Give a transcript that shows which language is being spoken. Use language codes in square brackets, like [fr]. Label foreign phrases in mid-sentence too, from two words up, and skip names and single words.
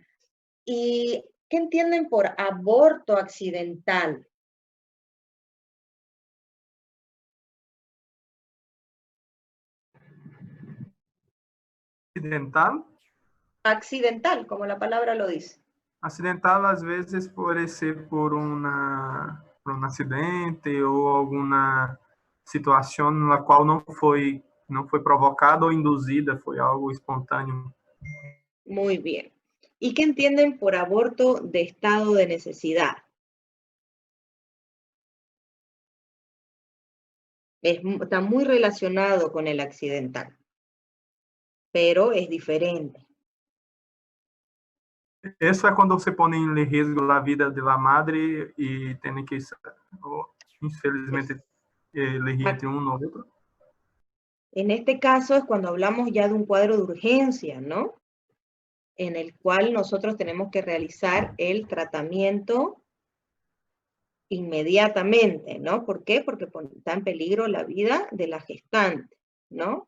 [es] ¿Y qué entienden por aborto accidental? Accidental. Accidental, como la palabra lo dice. Accidental, [pt] às vezes, pode ser por um acidente ou alguma situação na qual não foi provocada ou induzida, foi algo espontâneo. [es] Muy bien. ¿Y qué entienden por aborto de estado de necesidad? Está muy relacionado con el accidental, pero es diferente. [pt] Isso é quando você põe em risco a vida da madre e tem que, infelizmente, [es] elegir entre uno u otro. En este caso es cuando hablamos ya de un cuadro de urgencia, ¿no? En el cual nosotros tenemos que realizar el tratamiento inmediatamente, ¿no? ¿Por qué? Porque está en peligro la vida de la gestante, ¿no?